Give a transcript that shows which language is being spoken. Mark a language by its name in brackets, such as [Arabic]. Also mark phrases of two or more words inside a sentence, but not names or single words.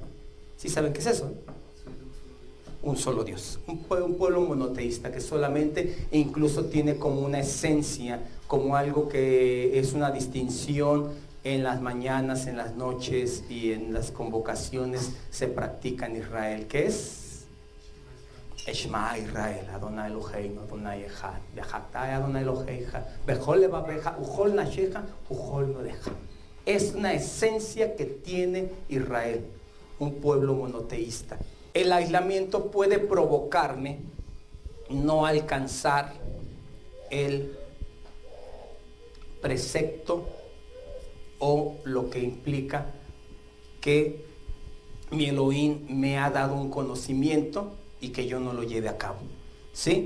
[Spanish] ¿Sí saben qué es eso? Un solo Dios, un pueblo monoteísta que solamente e incluso tiene como una esencia, como algo que es una distinción en las mañanas, en las noches y en las convocaciones se practica en Israel, que es [Hebrew] שמע ישראל, אדוני אלוהינו, אדוני אחד, בחתי אדוני אלוהיך, בכל לבבך, ובכל נשך, ובכל נודך. [Spanish] Es una esencia que tiene Israel, un pueblo monoteísta. El aislamiento puede provocarme no alcanzar el precepto o lo que implica que mi Elohim me ha dado un conocimiento y que yo no lo lleve a cabo, ¿sí?